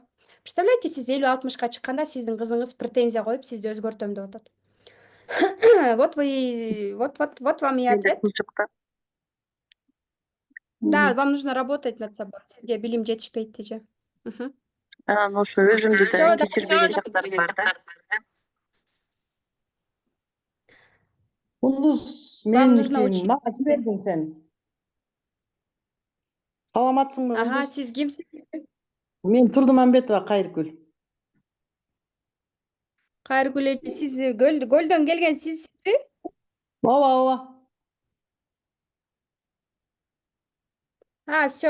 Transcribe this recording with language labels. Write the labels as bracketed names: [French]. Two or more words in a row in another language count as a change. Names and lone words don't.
[Russian] Представляете, [Kyrgyz] сиз 50-60-ка чыкканда сиздин кызыңыз претензия коюп сизди өзгөртөм деп атат. [Russian] Вот вам и ответ. Да, вам нужно работать над собой. [Kyrgyz] Сизге билим жетишпейт деже. Анан ошо өзүмдү да кечирбеген жактарым бар да. Кундуз [Russian] Вам нужно [Kyrgyz] меники [Russian] учить. [Kyrgyz] мага жибердиң сен. Саламатсыңбы Ага, Кундуз? сиз кимсиз? Мен Турдумамбетова Кайыркүл. Кайыргүл эже, сиз көлдөн келген сизби? Ооба, ооба. [Russian] Все.